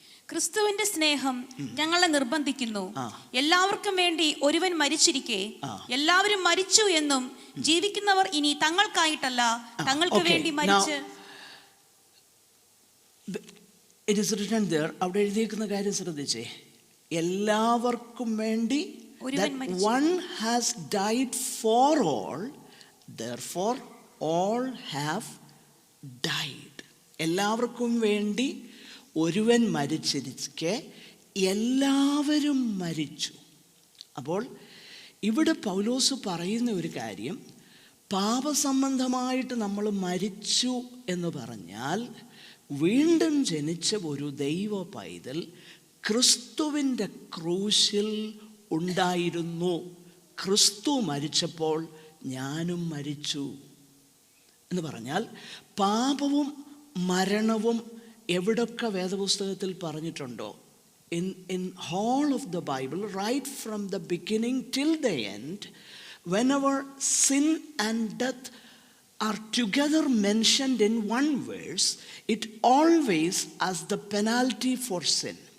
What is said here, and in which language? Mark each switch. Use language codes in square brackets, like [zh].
[ml] ക്രിസ്തുവിന്റെ സ്നേഹം ഞങ്ങളെ നിർബന്ധിക്കുന്നു, എല്ലാവർക്കും വേണ്ടി ഒരുവൻ മരിച്ചിരിക്കെ എല്ലാവരും മരിച്ചു എന്നും ജീവിക്കുന്നവർ ഇനി തങ്ങൾക്കായിട്ടല്ല തങ്ങൾക്ക് വേണ്ടി മരിച്ച്. [en] It is written there, [ml] അവിടെ എഴുതിയിരിക്കുന്ന കാര്യം ശ്രദ്ധിച്ചേ, എല്ലാവർക്കും വേണ്ടി, [en] that one has died for all, therefore all have died. [ml] എല്ലാവർക്കും വേണ്ടി ഒരുവൻ മരിച്ചിരിക്കെ എല്ലാവരും മരിച്ചു. അപ്പോൾ ഇവിടെ പൗലോസ് പറയുന്ന ഒരു കാര്യം, പാപസംബന്ധമായിട്ട് നമ്മൾ മരിച്ചു എന്ന് പറഞ്ഞാൽ വീണ്ടും ജനിച്ച ഒരു ദൈവ പൈതൽ ക്രിസ്തുവിൻ്റെ ക്രൂശിൽ ഉണ്ടായിരുന്നു. ക്രിസ്തു മരിച്ചപ്പോൾ ഞാനും മരിച്ചു എന്ന് പറഞ്ഞാൽ പാപവും മരണവും എവിടൊക്കെ വേദപുസ്തകത്തിൽ പറഞ്ഞിട്ടുണ്ടോ, [en] in whole of the Bible, right from the beginning till the end, whenever sin and death are together mentioned in one verse, it always as the penalty for sin.